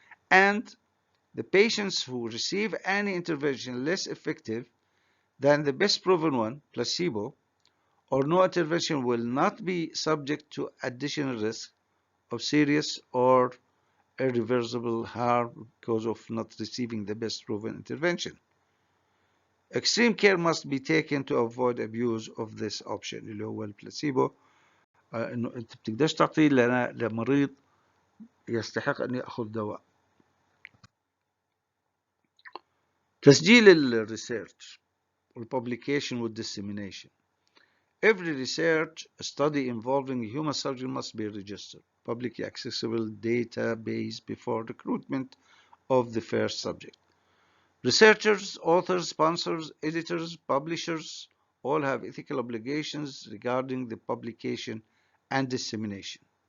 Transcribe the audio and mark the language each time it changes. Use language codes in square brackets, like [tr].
[en] And the patients who receive any intervention less effective than the best proven one, placebo, or no intervention will not be subject to additional risk of serious or irreversible harm because of not receiving the best proven intervention. Extreme care must be taken to avoid abuse of this option [ar] اللي هو البلاسيبو. انه انت بتقدرش تعطيه لمريض يستحق ان ياخذ دواء. تسجيل الريسيرش والpublication والdissemination. [en] Every research study involving human subject must be registered, publicly accessible database before recruitment of the first subject. Researchers, authors, sponsors, editors, publishers all have ethical obligations regarding the publication and dissemination.